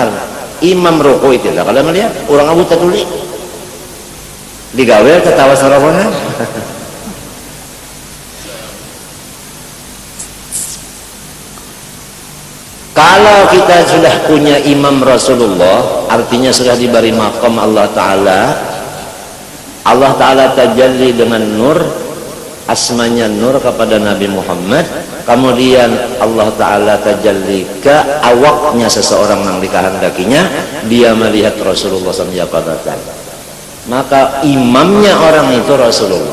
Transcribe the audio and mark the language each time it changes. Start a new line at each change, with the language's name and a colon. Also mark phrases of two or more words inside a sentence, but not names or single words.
Banjar: Imam ruku itu lah kada melihat. Orang abu taduli digawe ketawa sarabonan.
Indonesian: Kalau kita sudah punya imam Rasulullah, artinya sudah diberi maqam Allah Ta'ala. Allah Ta'ala tajalli dengan nur, asmanya nur kepada Nabi Muhammad. Kemudian Allah Ta'ala tajalli ke awaknya seseorang yang dikehendakinya, dia melihat Rasulullah SAW. Maka imamnya orang itu Rasulullah.